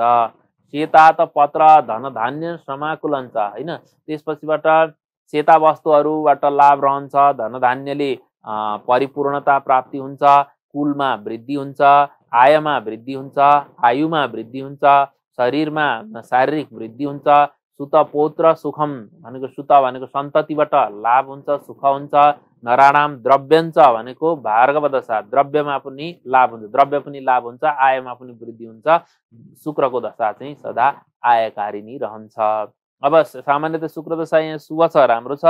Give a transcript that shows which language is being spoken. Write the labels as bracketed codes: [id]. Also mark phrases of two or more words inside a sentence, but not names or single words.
[sa] सेता त पत्र धन धान्य समाकुलन [ne] छ हैन। त्यसपछिबाट सेता वस्तुहरूबाट लाभ रहन्छ। धन धान्यले परिपूर्णता प्राप्ति हुन्छ। कुलमा वृद्धि हुन्छ। आयमा वृद्धि हुन्छ। आयुमा वृद्धि हुन्छ। शरीरमा शारीरिक वृद्धि हुन्छ। [sa] सुत पौत्र सुखम [ne] भनेको सुत भनेको सन्ततिबाट लाभ हुन्छ, सुख हुन्छ। [sa] नराणाम द्रव्यञ्च [ne] भनेको भार्गव दशा, द्रव्यमा पनि लाभ हुन्छ, द्रव्य पनि लाभ हुन्छ, आयमा पनि वृद्धि हुन्छ। शुक्रको दशा चाहिँ सदा आयकारी नै रहन्छ। अब सामान्यतः शुक्र दशा यहाँ शुभ छ, राम्रो छ।